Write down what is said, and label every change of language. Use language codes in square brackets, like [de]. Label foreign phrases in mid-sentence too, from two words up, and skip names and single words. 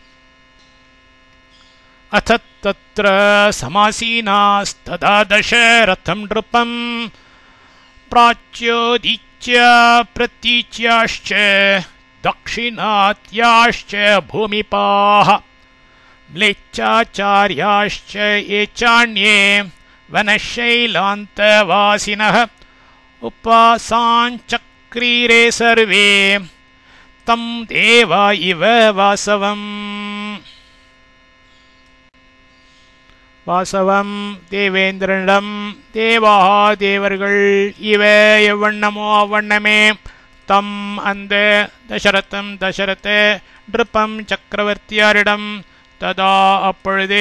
[sa] अथ तत्र समासीनास्तदा दशरथं नृपम् प्राच्योदीच्य प्रतीच्याश्च दाक्षिणात्याश्च भूमिपाः म्लेच्छाचार्याश्च ये चान्ये वनशैलान्तवासिनः उपासाञ्चक्रीरे सर्वे तं देवा इव वासवम्. [ta] வாசவம் தேவேந்திரனிடம் தேவா தேவர்கள் இவ எவ்வண்ணமோ அவ்வண்ணமே தம் அந்த [sa] दशरथ नृपम् [ta] சக்கரவர்த்தியாரிடம் ததா அப்பொழுதே